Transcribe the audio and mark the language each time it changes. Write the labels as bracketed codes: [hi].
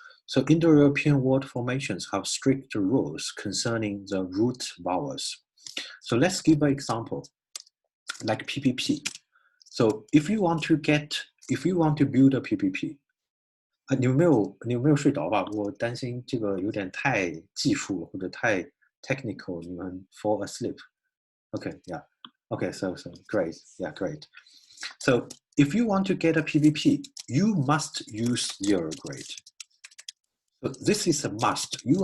[en] So Indo-European word formations have strict rules concerning the root vowels. So let's give an example, like PPP. So if you want to build a PPP, [zh] 你们没有睡着吧？我担心这个有点太技术或者太 technical， 你们 [en] fall asleep. Okay, yeah. Okay, so great. Yeah, great. So if you want to get a PPP, you must use 0 grade. So this is a must.